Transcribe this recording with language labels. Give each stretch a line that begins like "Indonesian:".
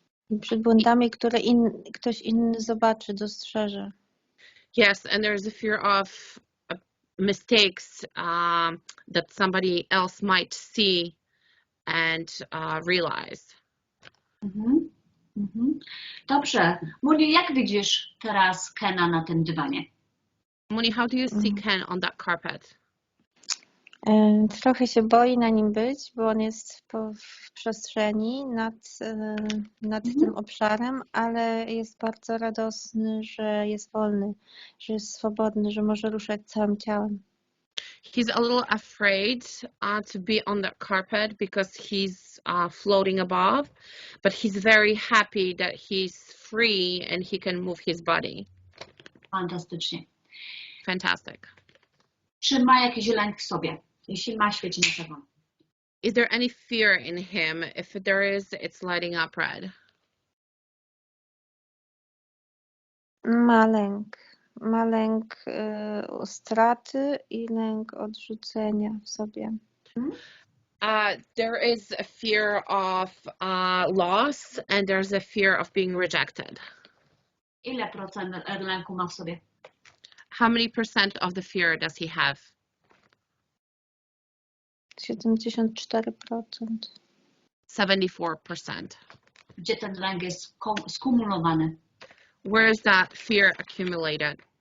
Polish: I przed błędami, które ktoś inny zobaczy, dostrzeże.
English: Yes, and there's a fear of mistakes that somebody else might see and realize.
Polish: Dobrze. Muli, jak widzisz teraz Kena na tym dywanie?
English: Moni, how do you see Ken on that carpet?
Polish: Trochę się boi na nim być, bo on jest w przestrzeni nad tym obszarem, ale jest bardzo radosny, że jest wolny, że jest swobodny, że może ruszać całym ciałem.
English: He's a little afraid to be on that carpet because he's floating above, but he's very happy that he's free and he can move his body.
Polish: Fantastycznie.
English: Fantastic.
Polish: Czy ma jakiś lęk w sobie? Jeśli ma, świeci na czerwono.
English: Is there any fear in him? If there is, it's lighting up red.
Polish: Ma lęk. Ma lęk straty i lęk odrzucenia w sobie.
English: There is a fear of loss and there's a fear of being rejected.
Polish: Ile procent lęku ma w sobie?
English: How many percent of the fear does he have?
Polish: 74%.
English: 74%.
Polish: Gdzie ten lęk jest skumulowany?
English: Where is that fear accumulated?